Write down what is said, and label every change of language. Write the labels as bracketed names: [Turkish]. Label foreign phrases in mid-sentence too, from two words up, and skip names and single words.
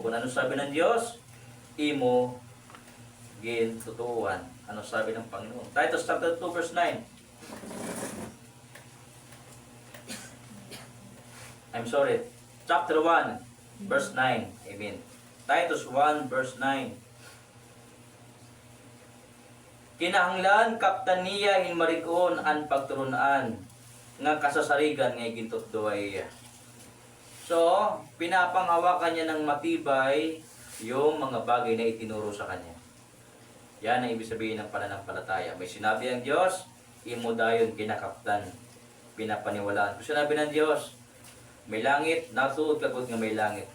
[Filipino] Kung ano sabi ng Diyos, [Waray] imo gin tutuan. [Filipino] Ano sabi ng Panginoon? Titus chapter 2, verse 9. [English] Chapter 1, verse 9. Amen. Titus 1, verse 9. [Waray] Kinahanglan kaptaniya in marikon an pagturunaan nga kasasarigan nga gintot duay. So, [Filipino] pinapanghawakan niya ng matibay yung mga bagay na itinuro sa kanya. Yan ang ibig sabihin ng pananampalataya. May sinabi ang Diyos, [Waray] imo dayon kinakaptan, [Filipino] pinapaniwalaan. Kung sinabi ng Diyos, may langit, [Waray] natuod kagod nga may langit.